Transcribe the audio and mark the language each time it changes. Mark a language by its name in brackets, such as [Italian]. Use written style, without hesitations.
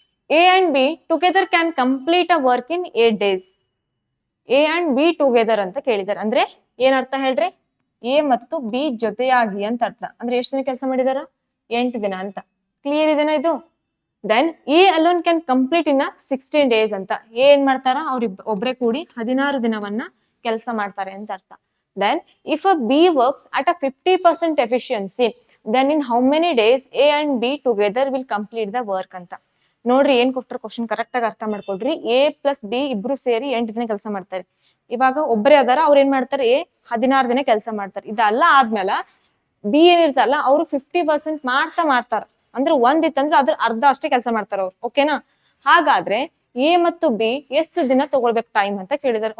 [English] A and B together can complete a work in 8 days. A and B together [Kannada] ಅಂತ ಕೇಳಿದಾರೆ. ಅಂದ್ರೆ ಏನ್ ಅರ್ಥ ಹೇಳ್ರಿ? A ಮತ್ತು B ಜೊತೆಯಾಗಿ ಅಂತ ಅರ್ಥ. ಅಂದ್ರೆ ಎಷ್ಟು ದಿನ ಕೆಲಸ ಮಾಡಿದಾರ? 8 ದಿನ ಅಂತ. ಕ್ಲಿಯರ್ ಇದೆನಾ ಇದು? [English] Then A alone can complete in a 16 days ಅಂತ. [Kannada] ಏನ್ ಮಾಡ್ತಾರ? ಒಬ್ರೆ ಕೂಡಿ 16 ದಿನವನ್ನ ಕೆಲಸ ಮಾಡ್ತಾರೆ ಅಂತ ಅರ್ಥ. [English] Then if a B works at a 50% efficiency, then in how many days A and B together will complete the work ಅಂತ. [Kannada] ನೋಡ್ರಿ ಏನ್ ಕೊಟ್ಟರು ಕ್ವಶನ್ ಕರೆಕ್ಟ್ ಆಗಿ ಅರ್ಥ ಮಾಡ್ಕೊಡ್ರಿ. A ಪ್ಲಸ್ B ಇಬ್ರು ಸೇರಿ 8 ದಿನ ಕೆಲಸ ಮಾಡ್ತಾರೆ. ಇವಾಗ ಒಬ್ಬರೇ ಅದಾರ, ಅವ್ರ ಏನ್ ಮಾಡ್ತಾರೆ? A 16 ದಿನ ಕೆಲಸ ಮಾಡ್ತಾರೆ. ಇದೆಲ್ಲ ಆದ್ಮೇಲೆ B ಏನಿರ್ತಲ್ಲ ಅವ್ರು 50% ಮಾಡ್ತಾರ. ಅಂದ್ರೆ ಒಂದಿತ್ತಂದ್ರೆ ಅದ್ರ ಅರ್ಧ ಅಷ್ಟೇ ಕೆಲಸ ಮಾಡ್ತಾರ ಅವ್ರು. ಓಕೆನಾ? ಹಾಗಾದ್ರೆ A ಮತ್ತು B ಎಷ್ಟು ದಿನ ತಗೊಳ್ಬೇಕು ಟೈಮ್ ಅಂತ ಕೇಳಿದಾರೆ.